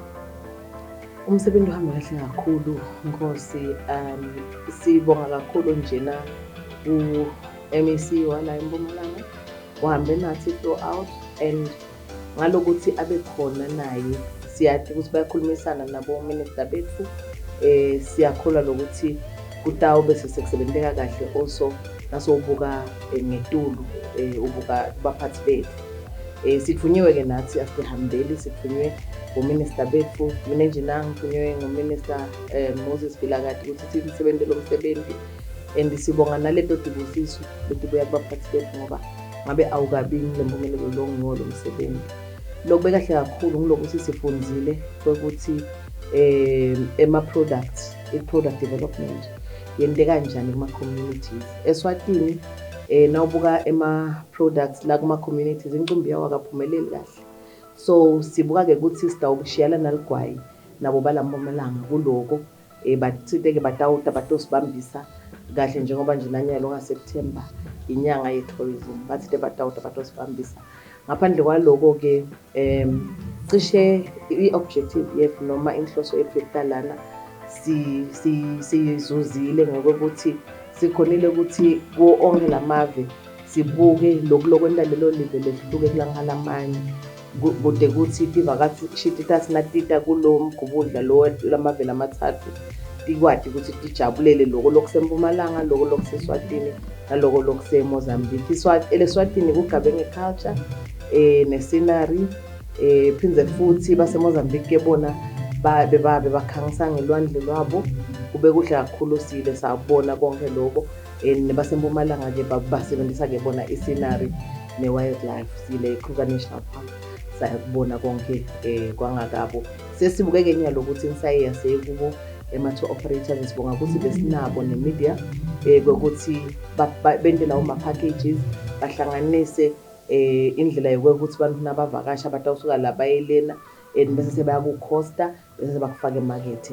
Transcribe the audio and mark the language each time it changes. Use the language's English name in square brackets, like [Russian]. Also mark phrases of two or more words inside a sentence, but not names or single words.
[Swati] Umsebenzi uhamba kahle kakhulu Nkosi. Sibonga kakhulu njena MEC wala eMpumalanga uhambe nathi throughout, and ngalokuthi abe khona naye siyathi ukuthi bayakhulumisana nabo minister betfu. Siyakholwa lokuthi kutawo bese sekusebenzeka kahle also nasobuka ngetulu ubuka baphathi bethu. Sitfunyiwe ke nathi asihambeli, sithunywe uminister betfu, mina nje nangithunywe nguminister Moses Bilakati ukuthi sisebenze lo msebenzi, and sibonga naleto tibusiso betibuya kubaphathi bethu ngoba ngabe awukabini lempumelelo longiwo lo msebenzi. Lokube kahle kakhulu ngilokuthi sifundzile ukuthi ema-products, i- [English] product development [Swati] yente kanjani kuma-communities. Eswatini nawubuka ema-products la kuma-communities incumbi yawo akaphumeleli kahle. So sibuka-ke ukuthi sitawushiyana naligwayi nabo bala Mpumalanga kuloko bathinte-ke batosibambisa kahle njengoba nje nanyalo ngaSeptember inyanga ye-tourism bathinte batosibambisa. Ngaphandle kwaloko-ke cishe i-objective yethu noma inhloso yethu yokuqalana siyizuzile ngokuthi sikhonile ukuthi kuwo onke lamave sibuke lokwenda lelo live lehluke kulangalamanye kude kuthi tivakashi tasinatita kulo mgubudla lo lamave lamathathu tikwati ukuthi tijabulele loko lokuseMpumalanga, loko lokuseswatini naloko lokuseMozambique. Eleswatini kugabe ngeculture ne-scenery, phindze futhi baseMozambique bona bakhangisa ngelwandle lwabo kube kuhle kakhulu sile sabona konke lokho. NebaseMpumalanga ke basebenzisa ke bona i-scenery ne-wildlife sile Kruger National Park sayakubona konke kwangakabo. Sesibukeke nyalo ukuthi insayi yasekubo ema- [English] tour operators [Swati] sibonga ukuthi besinabo ne-media ukuthi bende lawo ma-packages bahlanganise indlela yokuthi abantu nabavakasha batawusuka la bayelena bese sebaya ku-costa bese sebakufaka emakethe.